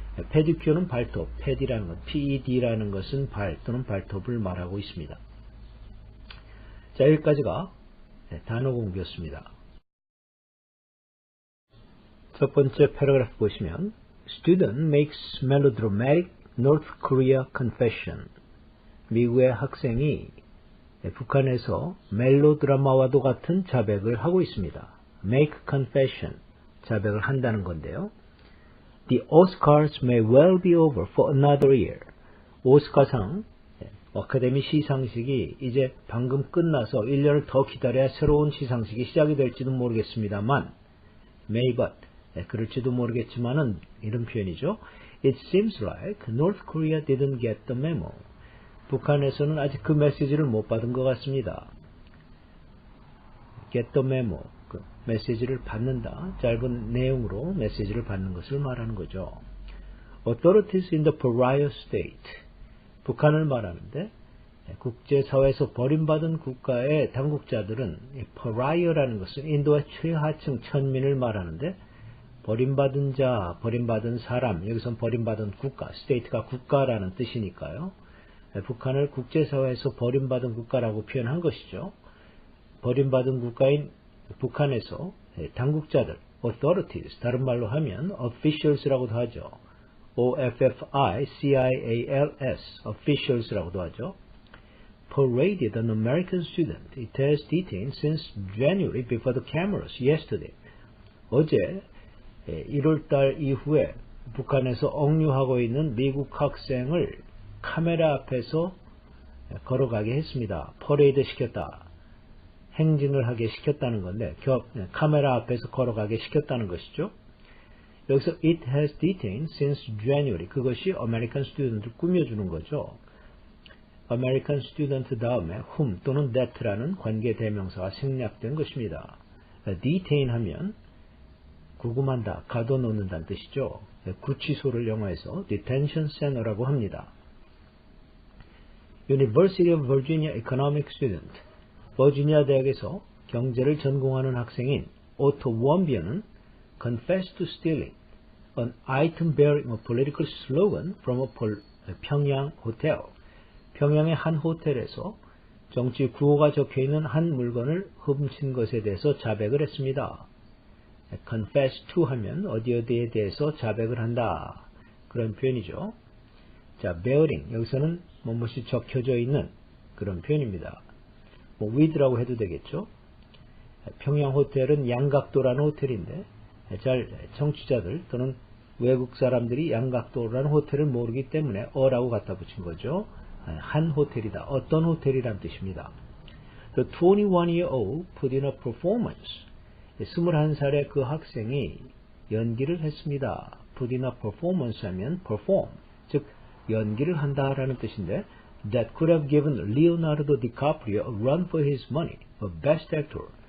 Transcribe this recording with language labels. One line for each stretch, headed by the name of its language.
Korean: pedicure는 발톱, ped이라는 것, ped라는 것은 발 또는 발톱을 말하고 있습니다. 자, 여기까지가 단어 공부였습니다. 첫 번째 패러그래프 보시면
English: Student makes melodramatic North Korea confession.
Korean: 미국의 학생이 북한에서 멜로드라마와도 같은 자백을 하고 있습니다. make confession, 자백을 한다는 건데요.
English: The Oscars may well be over for another year.
Korean: 오스카상, 아카데미 시상식이 이제 방금 끝나서 1년을 더 기다려야 새로운 시상식이 시작이 될지도 모르겠습니다만, may but, 그럴지도 모르겠지만은 이런 표현이죠.
English: It seems like North Korea didn't get the memo.
Korean: 북한에서는 아직 그 메시지를 못 받은 것 같습니다. get the memo, 그 메시지를 받는다. 짧은 내용으로 메시지를 받는 것을 말하는 거죠.
English: Authorities in the pariah state,
Korean: 북한을 말하는데 국제사회에서 버림받은 국가의 당국자들은 pariah라는 것은 인도의 최하층 천민을 말하는데 버림받은 자, 버림받은 사람, 여기선 버림받은 국가, state가 국가라는 뜻이니까요. 북한을 국제사회에서 버림받은 국가라고 표현한 것이죠. 버림받은 국가인 북한에서 당국자들, authorities, 다른 말로 하면 officials라고도 하죠. O-F-F-I-C-I-A-L-S, officials라고도 하죠.
English: paraded an American student. It has detained since January before the cameras yesterday.
Korean: 어제 1월달 이후에 북한에서 억류하고 있는 미국 학생을 카메라 앞에서 걸어가게 했습니다. 퍼레이드 시켰다. 행진을 하게 시켰다는 건데 카메라 앞에서 걸어가게 시켰다는 것이죠. 여기서 it has detained since January, 그것이 American student을 꾸며주는 거죠. American student 다음에 whom 또는 that라는 관계 대명사가 생략된 것입니다. detain 하면 구금한다, 가둬놓는다는 뜻이죠. 구치소를 영어에서 detention center라고 합니다.
English: University of Virginia economic student,
Korean: 버지니아 대학에서 경제를 전공하는 학생인 오토 원비어는
English: confessed to stealing an item bearing a political slogan from a 평양 호텔.
Korean: 평양의 한 호텔에서 정치 구호가 적혀있는 한 물건을 훔친 것에 대해서 자백을 했습니다. confess to 하면 어디에 대해서 자백을 한다. 그런 표현이죠. 자, bearing, 여기서는 무엇이 적혀져 있는 그런 표현입니다. with라고 해도 되겠죠. 평양 호텔은 양각도라는 호텔인데 잘 청취자들 또는 외국 사람들이 양각도라는 호텔을 모르기 때문에 어라고 갖다 붙인 거죠. 한 호텔이다. 어떤 호텔이란 뜻입니다.
English: The 21-year-old put in a performance.
Korean: 21살의 그 학생이 연기를 했습니다.
English: put in a performance 하면 perform,
Korean: 즉 연기를 한다라는 뜻인데
English: that could have given Leonardo DiCaprio a run for his money, a best actor.